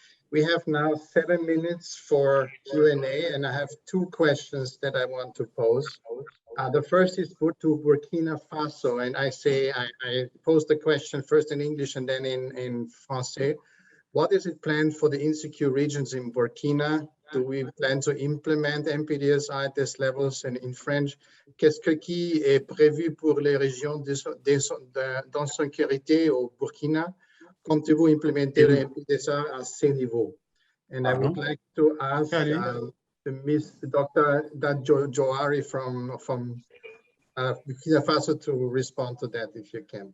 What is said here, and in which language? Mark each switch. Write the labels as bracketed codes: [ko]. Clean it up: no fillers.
[en] We have now 7 minutes for Q&A, and I have 2 questions that I want to pose. The first is to Burkina Faso, and I pose the question first in English and then in Francais. What is it planned for the insecure regions in Burkina? Do we plan to implement MPDSR at these levels? And in French, [fr] qu'est-ce qui est prévu pour les régions d'insécurité au Burkina? Comptez-vous implémenter le MPDSR à ces niveaux? [en] And I would like to ask Miss Dr. Johari from Burkina Faso to respond to that, if you can.